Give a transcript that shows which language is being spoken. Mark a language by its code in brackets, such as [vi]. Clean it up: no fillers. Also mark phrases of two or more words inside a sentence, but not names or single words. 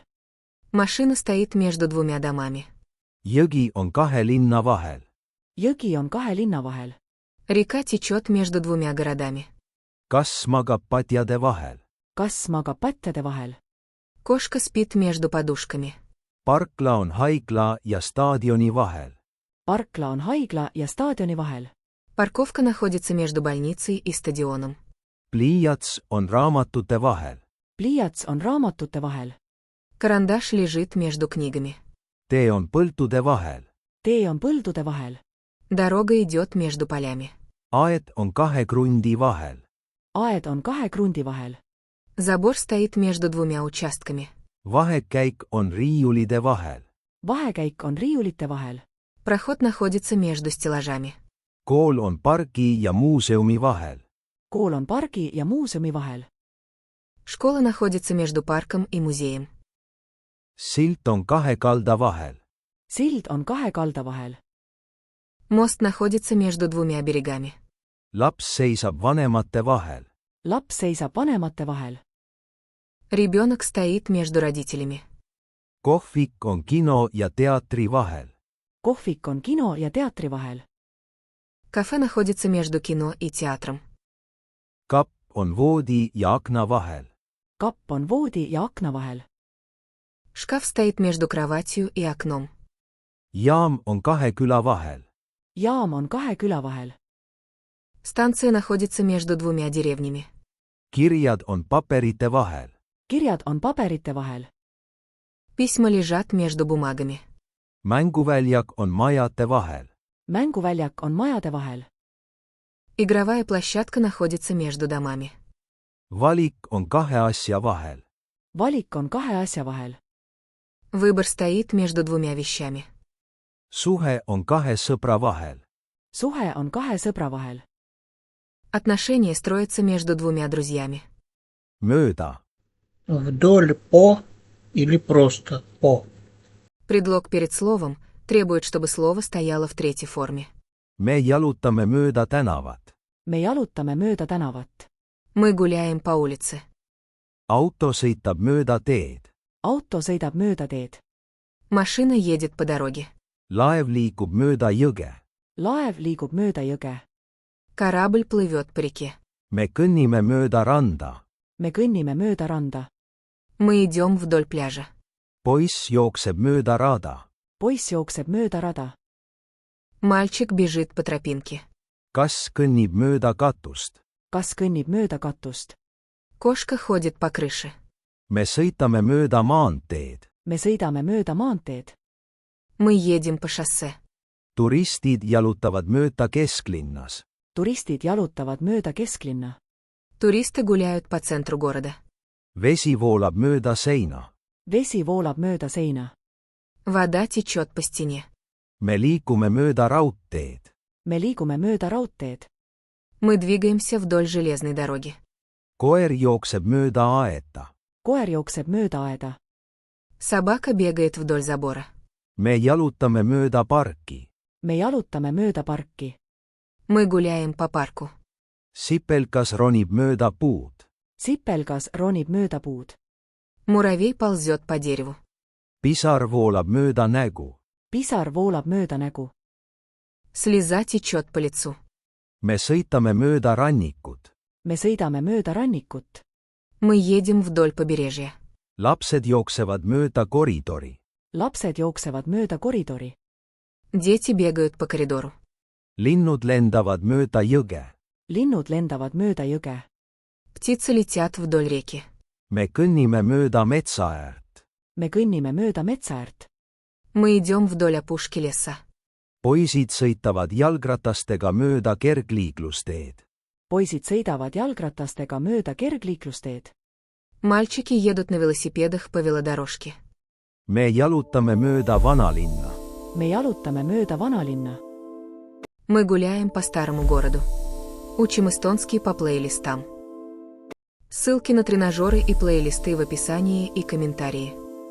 [ru] Машина стоит между двумя домами. [et] Jõgi on kahe linna vahel. Jõgi on kahe linna vahel. [ru] Река течет между двумя городами. [et] Kas magab padjade vahel. Kas magab patjade vahel. [ru] Кошка спит между подушками. [et] Parkla on haigla ja staadioni vahel. Parkla on haigla ja staadioni vahel. [ru] Парковка находится между больницей и стадионом. [et] Pliiats on raamatute vahel. Pliiats on raamatute vahel. [ru] Карандаш лежит между книгами. [et] Tee on põldude vahel. Tee on põldude vahel. [ru] Дорога идет между полями. [et] Aed on kahe krundi vahel. Aed on kahe krundi vahel. [ru] Забор стоит между двумя участками. [et] Vahekäik on riiulide vahel. Vahekäik on riiulite vahel. [ru] Проход находится между стеллажами. [et] Kool on pargi ja muuseumi vahel. Kool on pargi ja muuseumi vahel. [ru] Школа находится между парком и музеем. [et] Silt on kahe kalda vahel. Sild on kahe kalda vahel. [ru] Мост находится между двумя берегами. [et] Laps seisab vanemate vahel. Laps seisab vanemate vahel. [ru] Ребенок стоит между родителями. [et] Kohvik on kino ja teatri vahel. Kohvik on kino ja teatri vahel. [ru] Кафе находится между кино и театром. [et] Kapp on voodi ja akna vahel. Kapp on voodi ja akna vahel. [ru] Шкаф стоит между кроватью и окном. [et] Jaam on kahe küla vahel. Jaam on kahe küla vahel. [ru] Станция находится между двумя деревнями. [et] Kirjad on paperite vahel. Kirjad on paberite vahel. [ru] Письма лежат между бумагами. [et] Mänguväljak on majade vahel. Mänguväljak on majade vahel. [ru] Игровая площадка находится между домами. [et] Valik on kahe asja vahel. Valik on kahe asja vahel. [ru] Выбор стоит между двумя вещами. [et] Suhe on kahe sõbra vahel. Suhe on kahe sõbra vahel. [ru] Отношения строятся между двумя друзьями. Mööda. Вдоль по или просто по. Предлог перед словом требует, чтобы слово стояло в третьей форме. [et] Me jalutame mööda tänavat. Me jalutame mööda tänavat. [ru] Мы гуляем по улице. [et] Auto sõitab mööda teed. auto sõidab mööda teed. [ru] Машина едет по дороге. [et] laev liigub mööda jõge. laev liigub mööda jõge. [ru] Корабль плывет по реке. [et] me kõnnime mööda randa. me kõnnime mööda randa. [ru] Мы идем вдоль пляжа. [et] poiss jookseb mööda rada. poiss jookseb mööda rada. [ru] Мальчик бежит по тропинке. [et] kass kõnnib mööda katust. kas kõnnib mööda katust. [ru] Кошка ходит по крыше. [et] me sõitame mööda maanteed. me sõidame mööda maanteed. [ru] Мы едем по шоссе. [et] turistid jalutavad mööda kesklinnas. turistid jalutavad mööda kesklinna. [ru] Туристы гуляют по центру города. [et] vesi voolab mööda seina. vesi voolab mööda seina. [ru] Вода течет по стене. [et] me liigume mööda raudteed. me liigume mööda raudteed. [ru] Мы двигаемся вдоль железной дороги. [et] koer jookseb mööda aeda. koer jookseb mööda aeda. [ru] Собака бегает вдоль забора. [et] me jalutame mööda parki. me jalutame mööda parki. [ru] Мы гуляем по парку. [et] sipelgas ronib mööda puud. sipelgas ronib mööda puud. [ru] Муравей ползет по дереву. [et] pisar voolab mööda nägu. pisar voolab mööda nägu. [ru] Слеза течет по лицу. [et] me sõitame mööda rannikut. me sõidame mööda rannikut. [ru] Мы едем вдоль побережья. [et] lapsed jooksevad mööda koridori. lapsed jooksevad mööda koridori. [ru] Дети бегают по коридору. [et] linnud lendavad mööda jõge. linnud lendavad mööda jõge. [ru] Птицы летят вдоль реки. [et] me kõnnime mööda metsaäärt. me kõnnime mööda metsaäärt. [ru] Мы идем вдоль опушки леса. [et] poisid sõitavad jalgratastega mööda kergliiklusteed. poisid sõidavad jalgratastega mööda kergliiklusteed. [ru] Мальчики едут на велосипедах по велодорожке. [et] me jalutame mööda vanalinna. me jalutame mööda vanalinna. [ru] Мы гуляем по старому городу. Учим эстонский по плейлистам. Ссылки на тренажеры и плейлисты в описании и комментарии.